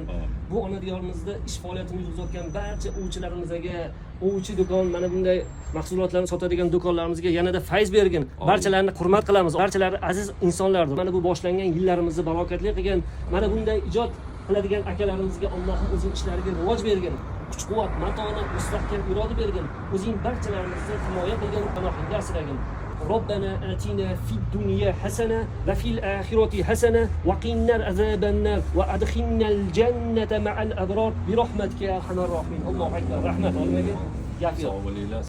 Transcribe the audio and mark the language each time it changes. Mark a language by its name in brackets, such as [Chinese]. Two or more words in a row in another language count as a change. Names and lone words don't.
[Uzbek] Bu ona diyorimizda ish faoliyatini yuritayotgan barcha ovchilarimizga, ovchi do'kon, mana bunday mahsulotlarni sotadigan do'konlarimizga yanada fayz bergin. Barchalarni hurmat qilamiz. Barchalari aziz insonlardir. Mana bu boshlangan yillarimizni barokatli qilgin. Mana bunday ijod qiladigan akalarimizga Allohim o'zing ishlariga rivoj bergin. Kuch-quvvat, matonat, mustahkam iroda bergin. O'zing barchalarimizni himoya qilgin, panohingda asragin. [Arabic] ربنا آتنا في الدنيا حسنة وفي الآخرة حسنة وقنا عذاب النار وأدخلنا الجنة مع الأبرار برحمتك يا أرحم الراحمين. الله أكبر. رحمة الله.